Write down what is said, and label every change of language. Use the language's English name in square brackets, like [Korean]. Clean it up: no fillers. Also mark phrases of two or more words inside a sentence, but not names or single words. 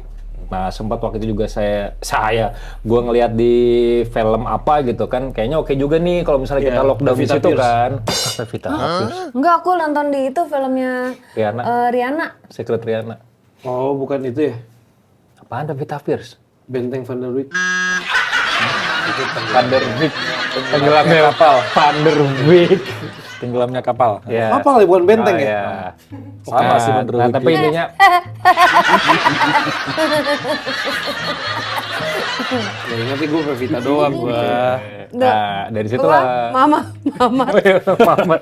[Indonesian] Nah, sempat waktu itu juga gue ngelihat di film apa gitu kan, kayaknya oke juga nih kalau misalnya kita lockdown di Pevita situ Pierce. kan. Pevita Pierce. Enggak, aku nonton di itu filmnya Rihanna. Secret Rihanna. Oh, bukan itu ya? Apaan Pevita Pierce? Benteng Van der Wijk. Van der Wijk. Tenggelamnya kapal. Van der Wijk. Tenggelamnya kapal. Ya. Kapal ya, bukan benteng ya? Ya. Sama sih Van der Nah, Wijk. tapi intinya Ya ingat gue Pevita doang gua. nah, dari situlah. Mama. Mamat.